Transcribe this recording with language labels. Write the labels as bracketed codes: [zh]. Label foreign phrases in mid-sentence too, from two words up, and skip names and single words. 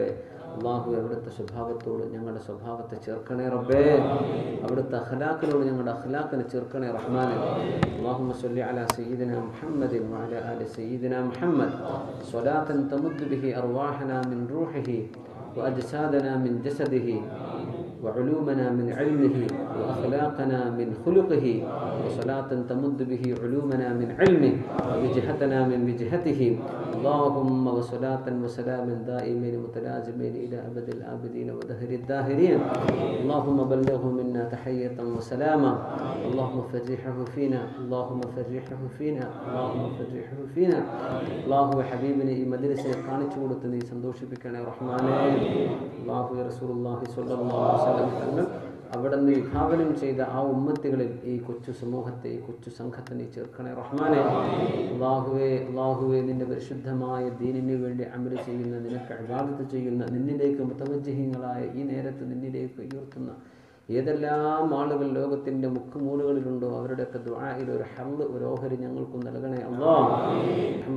[ml] അല്ലാഹു അവിടുത്തെ സ്വഭാവത്തോട് ഞങ്ങളുടെ സ്വഭാവത്തെ ചേർക്കണേ റബ്ബേ. അവിടുത്തെ അഖ്ലാഖിനോട് ഞങ്ങളുടെ അഖ്ലാഖിനെ ചേർക്കണേ റഹ്മാനെ. [ar] اللهم صل على سيدنا محمد وعلى آل سيدنا محمد صلاة تمد به أرواحنا من روحه وأجسادنا من جسده وعلومنا من علمه وأخلاقنا من خلقه وصلاة تمد به علومنا من علمه ووجهتنا من وجهته اللهم وصلاة وسلام دائمين متلازمين إلى أبد الآبدين ودهر الداهرين. اللهم بلغه منا تحية وسلاما. اللهم فرحه فينا اللهم فرحه فينا اللهم فرحه فينا. الله حبيبنا [ml] ഈ മദ്രസയെ കാണിച്ചു കൊടുത്ത് നീ സന്തോഷിപ്പിക്കണേ റഹ്മാനേ. അല്ലാഹു [ar] رسول الله صلى الله عليه وسلم [ml] തങ്ങൾ അവിടെ നിന്ന് വിഭാവനം ചെയ്ത ആ ഉമ്മത്തികളിൽ ഈ കൊച്ചു സമൂഹത്തെ, ഈ കൊച്ചു സംഘത്തെ നീ ചേർക്കണേ റഹ്മാനെ. അല്ലാഹുവേ നിന്റെ പരിശുദ്ധമായ ദീനിന് വേണ്ടി അമൽ ചെയ്യുന്ന, നിനക്ക് ഇബാദത്ത് ചെയ്യുന്ന, നിന്നിലേക്ക് മുതവജ്ജിഹീങ്ങളായ ഈ നേരത്ത് നിന്നിലേക്ക് ഉയർത്തുന്ന ഏതെല്ലാം ആളുകൾ ലോകത്തിൻ്റെ മുക്കുമൂലകളിലുണ്ടോ അവരുടെയൊക്കെ ദുആയിൽ ഒരു ഹല്ല്, ഒരു ഓഹരി ഞങ്ങൾക്കും നൽകണേ അല്ലാഹ്.